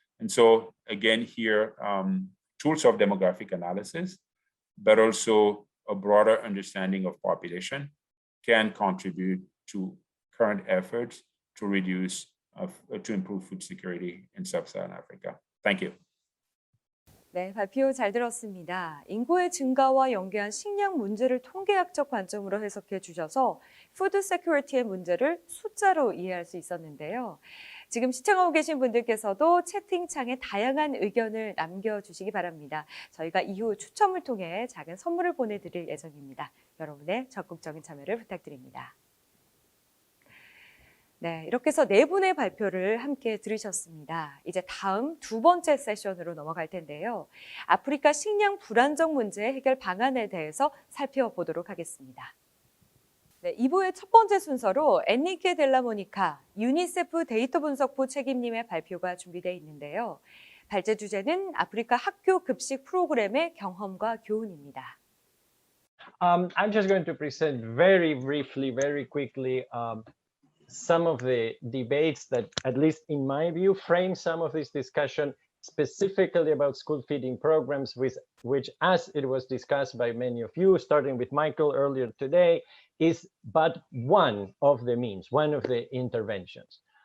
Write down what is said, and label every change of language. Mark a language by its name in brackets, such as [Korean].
[English] And so again here, tools of demographic analysis, but also a broader understanding of population can contribute to current efforts to to improve food security in sub-Saharan Africa. Thank you. [Korean] 네, 발표 잘 들었습니다. 인구의 증가와 연계한 식량 문제를 통계학적 관점으로 해석해 주셔서 푸드 세큐리티의 문제를 숫자로 이해할 수 있었는데요. 지금 시청하고 계신 분들께서도 채팅창에 다양한 의견을 남겨주시기 바랍니다. 저희가 이후 추첨을 통해 작은 선물을 보내드릴 예정입니다. 여러분의 적극적인 참여를 부탁드립니다. 네, 이렇게 해서 네 분의 발표를 함께 들으셨습니다. 이제 다음 두 번째 세션으로 넘어갈 텐데요. 아프리카 식량 불안정 문제 해결 방안에 대해서 살펴보도록 하겠습니다. 네, 2부의 첫 번째 순서로 엔리케 델라모니카 유니세프 데이터 분석부 책임님의 발표가 준비되어 있는데요. 발제 주제는 아프리카 학교 급식 프로그램의 경험과 교훈입니다. [English] I'm just going to present very briefly, very quickly, some of the debates that, at least in my view, frame some of this discussion specifically about school feeding programs, which, as it was discussed by many of you, starting with Michael earlier today, is but one of the means, one of the interventions.